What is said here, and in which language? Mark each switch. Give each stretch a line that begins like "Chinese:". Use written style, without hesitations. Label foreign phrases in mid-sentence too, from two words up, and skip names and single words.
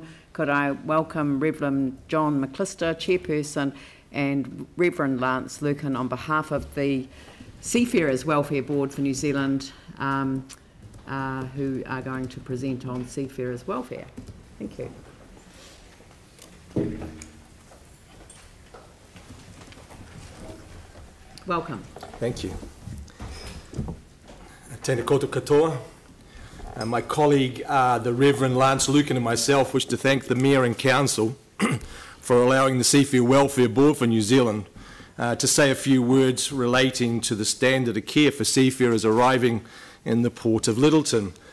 English: Could I welcome Reverend John McClister, Chairperson, and Reverend Lance Lucan on behalf of the Seafarers Welfare Board for New Zealand, who are going to present on seafarers' welfare. Thank you. Welcome. Thank you.
Māori: Tēnā koutou katoa.
English: My colleague, the Reverend Lance Lucan, and myself wish to thank the Mayor and Council for allowing the Seafarer Welfare Board for New Zealand to say a few words relating to the standard of care for seafarers arriving in the Port of Lyttelton.